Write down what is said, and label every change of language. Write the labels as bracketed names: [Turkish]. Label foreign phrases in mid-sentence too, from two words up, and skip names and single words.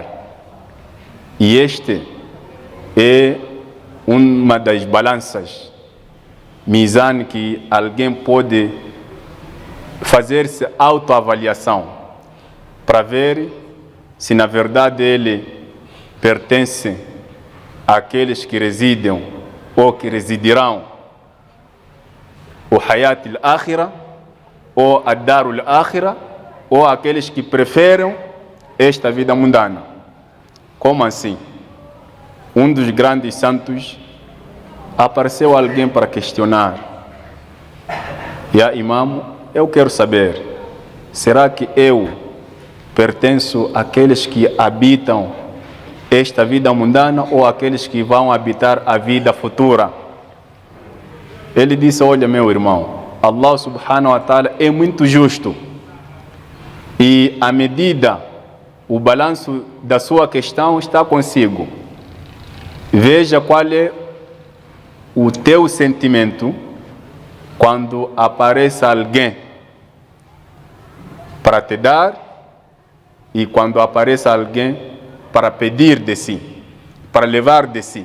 [Portuguese] E este é uma das balanças, mizan, que alguém pode fazer-se autoavaliação para ver se na verdade ele pertence àqueles que residem ou que residirão o [Arabic] حياة الآخرة [Portuguese] ou a [Arabic] دار الآخرة, [Portuguese] ou aqueles que preferem esta vida mundana. Como assim? Um dos grandes santos, apareceu alguém para questionar: [Arabic] يا إمام, [Portuguese] eu quero saber, será que eu pertenço àqueles que habitam esta vida mundana ou àqueles que vão habitar a vida futura? Ele disse: olha, meu irmão, Allah [Arabic] سبحانه وتعالى [Portuguese] é muito justo, e à medida, o balanço da sua questão está consigo. Veja qual é o teu sentimento quando aparece alguém para te dar e quando aparece alguém para pedir de si, para levar de si.